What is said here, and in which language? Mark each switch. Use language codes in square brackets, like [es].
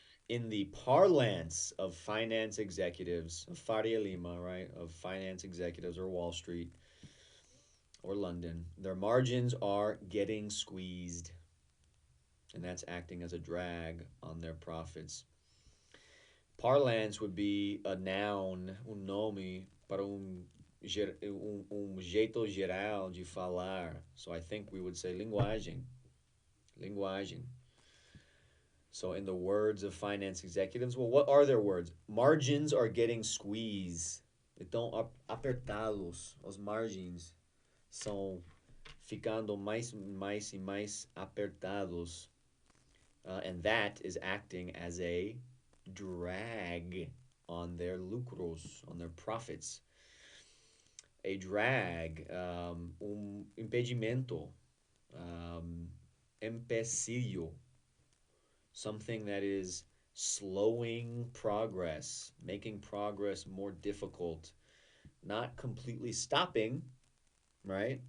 [en] In the parlance of finance executives, of Faria Lima, right, of finance executives or Wall Street or London, their margins are getting squeezed, and that's acting as a drag on their profits. Parlance would be a noun, [pt] nome para jeito geral de falar. [en] So I think we would say linguagem. Linguagem. So in the words of finance executives, well, what are their words? Margins are getting squeezed. [pt] Então, apertados. Os margens são ficando mais e mais apertados. [en] And that is acting as a drag on their lucros, on their profits. A drag, impedimento, empecillo, something that is slowing progress, making progress more difficult, not completely stopping, right?